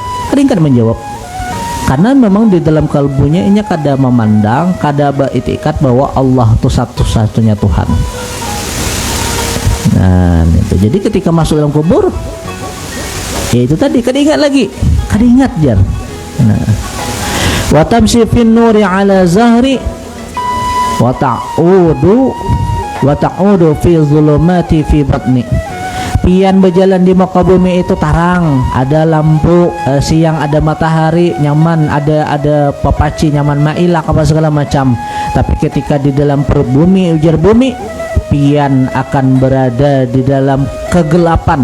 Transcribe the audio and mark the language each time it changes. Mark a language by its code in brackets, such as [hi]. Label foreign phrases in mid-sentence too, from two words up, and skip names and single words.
[bjn] Keringkan menjawab karena memang di dalam kalbunya inya kada memandang, kada beritikat bahwa Allah itu satu-satunya Tuhan. Nah itu. Jadi ketika masuk dalam kubur ya itu tadi kada ingat lagi, kada ingat jar. [ar] وتمشي في النور على ظهري وتعود في ظلمات في بطني. [bjn] Pian berjalan di muka bumi itu tarang, ada lampu, siang ada matahari nyaman, ada papaci nyaman, mailak apa segala macam. Tapi ketika di dalam perut bumi, ujar bumi, pian akan berada di dalam kegelapan.